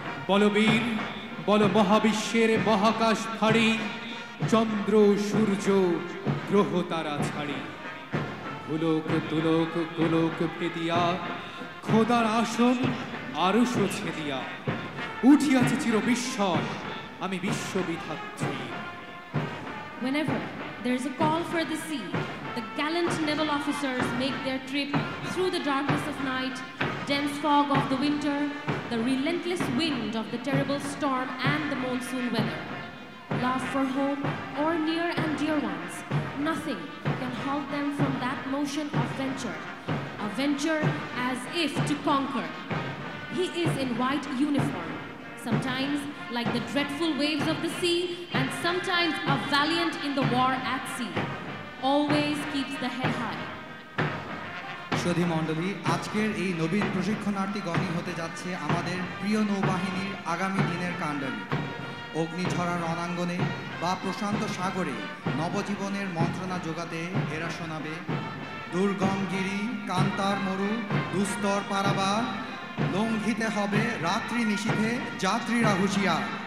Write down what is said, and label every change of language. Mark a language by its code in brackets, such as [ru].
[bn] বলবীর, বল মহাবিশ্বের মহাকাশ ফাড়ি, চন্দ্র সূর্য গ্রহ তারা ছাড়ি। ভুলোক তুলোক গোলোক ভেদিয়া, খোদার আসন আরশ ছেদিয়া, উঠিয়াছে চির বিস্ময় আমি বিশ্ববিধাত্রী। [en] Whenever there is a call for the sea, the gallant naval officers make their trip through the darkness of night, dense fog of the winter, the relentless wind of the terrible storm and the monsoon weather. Love for home or near and dear ones, nothing can halt them from that motion of venture, a venture as if to conquer. He is in white uniform, sometimes like the dreadful waves of the sea, and sometimes a valiant in the war at sea. Always keeps the head high. [bn] সুধী মণ্ডলী, আজকের এই নবীন প্রশিক্ষণার্থীগণই হতে যাচ্ছে আমাদের প্রিয় নৌবাহিনীর আগামী দিনের কাণ্ডারী। অগ্নিঝরা রণাঙ্গনে বা প্রশান্ত সাগরে নবজীবনের মন্ত্রণা যোগাতে এরা শোনাবে দুর্গম গিরি, কান্তার মরু, দুস্তর পারাবার, লঙ্ঘিতে হবে রাত্রি নিশীথে যাত্রীরা হুঁশিয়ার।